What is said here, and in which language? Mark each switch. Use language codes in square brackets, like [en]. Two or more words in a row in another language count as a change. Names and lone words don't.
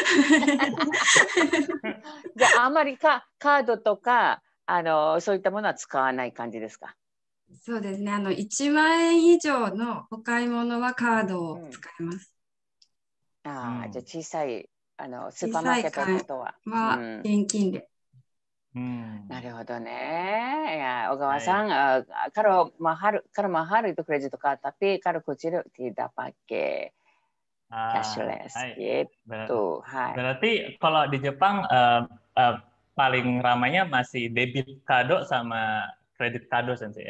[ja] じゃあ、あんまりカードとかそういったものは使わない感じですか。そうですね。1万円以上のお買い物はカードを使います。じゃあ小さいスーパーマーケットとは現金で。 [id] なるほどね。Ya, Ogawa Sang, kalau mahal itu kredit card, tapi kalau kecil tidak pakai cashless gitu. Berarti kalau di Jepang paling ramainya masih debit kado sama kredit kado sensei ya.